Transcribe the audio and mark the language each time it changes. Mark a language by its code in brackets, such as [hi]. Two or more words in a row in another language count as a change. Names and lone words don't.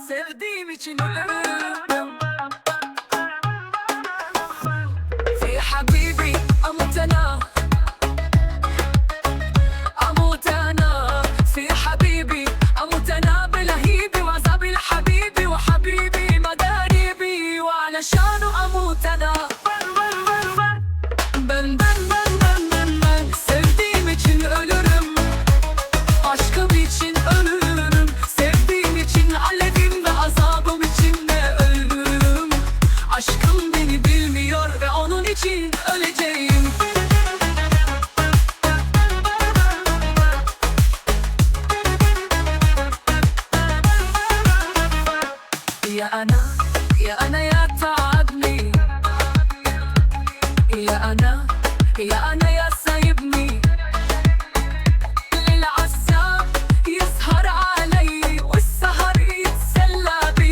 [tr] Sevdiğim için ölürüm. [ar] في حبيبي أموت أنا، أموت أنا في حبيبي، أموت أنا بلهيبي وعذاب الحبيبي، وحبيبي مداريبي وعلشانه أموت أنا. [tr] Ben sevdiğim için ölürüm, aşkım için ölürüm, sevdiğim için alevim ve azabım içinde ölürüm. Aşkım beni bilmiyor ve onun için öleceğim. [ar] يا أنا يا أنا يا تعبني، يا أنا يا أنا يا سايبني، للعذاب يسهر علي والسهر يتسلى بي.